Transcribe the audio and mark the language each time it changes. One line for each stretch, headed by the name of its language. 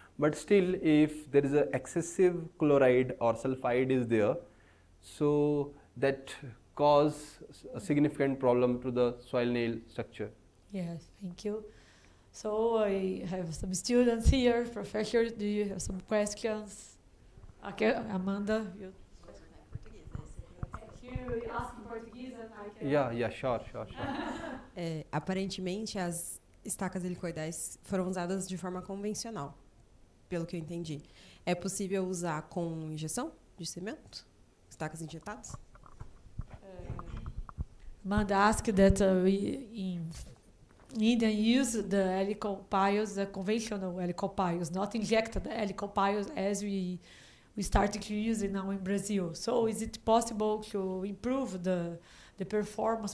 English: But still, if there is a excessive chloride or sulfide is there, so that cause a significant problem to the soil nail structure. Yes, thank you. So I have some students here. Professor, do you have some questions? Okay, Amanda, you. You ask in Portuguese and I can. Yeah, sure.
Portuguese: Aparentemente, as estacas helicoidais foram usadas de forma convencional, pelo que eu entendi. É possível usar com injeção de cimento? Estacas injetadas?
English: Amanda asked that we in India use the helical piles, the conventional helical piles, not injected helical piles as we started to use it now in Brazil. So is it possible to improve the performance?